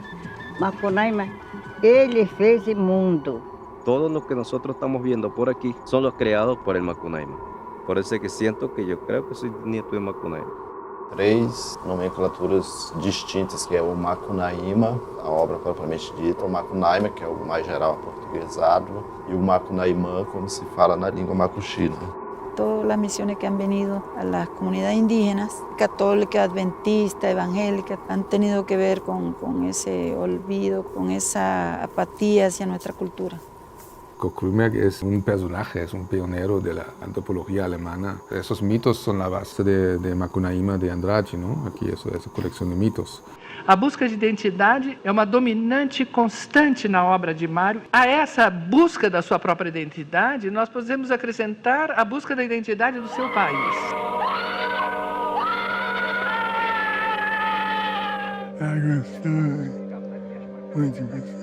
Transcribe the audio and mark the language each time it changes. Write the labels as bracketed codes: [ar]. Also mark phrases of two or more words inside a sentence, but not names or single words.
[pt] Macunaíma, ele fez o mundo. [es] Todos los que nosotros estamos viendo por aquí son los creados por el Macunaíma. Por eso es que siento que yo creo que soy nieto de Macunaíma. [pt] 3 nomenclaturas distintas, que é o Macunaíma, a obra propriamente dita, o Macunaíma, que é o mais geral aportuguesado, e o Macunaímã, como se fala na língua macuxi. [es] todas las misiones que han venido a las comunidades indígenas, católicas, adventistas, evangélicas, han tenido que ver con ese olvido, con esa apatía hacia nuestra cultura. Kurt Grünberg es un personaje, es un pionero de la antropología alemana. Esos mitos son la base de Macunaíma de Andrade, ¿no? Aquí esa colección de mitos. [pt] A busca de identidade é uma dominante constante na obra de Mário. A essa busca da sua própria identidade, nós podemos acrescentar a busca da identidade do seu país. Muito gostoso.